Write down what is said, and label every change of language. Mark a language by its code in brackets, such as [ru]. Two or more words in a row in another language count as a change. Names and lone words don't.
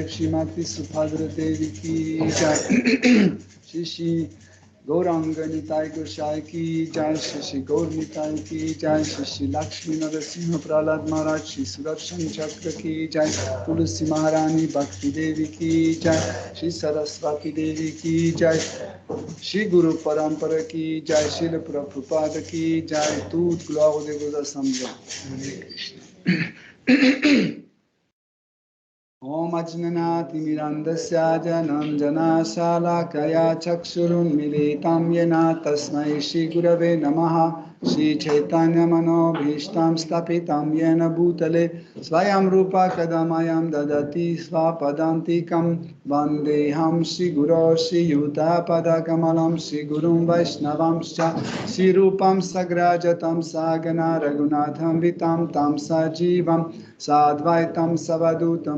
[hi] श्री मती सुभद्रा देवी की जय श्री गौरांग निताई गोसाई की जय श्री गौर निताई की जय श्री लक्ष्मी नरसिंह प्रह्लाद महाराज श्री सुदर्शन चक्र की जय तुलसी महारानी भक्ति देवी की जय श्री सरस्वती देवी की जय श्री गुरु परम्परा की जय श्री प्रभुपाद की जय [fr] Toute gloire de vos assemblées. [sa] ॐ अज्ञानति मिरन्दस्य जनाञ्जन शलाकया चक्षुरुन्मीलितम् येन तस्मै श्री गुरवे नमः श्री चैतन्य मनो भीष्टम् स्थापितम् येन भूतले स्वयम् रूप कदामयम् ददाति स्वपदान्तिकम् वन्देहम् श्री गुरु श्री युत पदकमलम् श्री गुरुम् वैष्णवांश्च श्री रूपम् साग्रजातम् सगण रघुनाथम् वितम् तम् सजीवम् साद्वैतम् सावधूतम्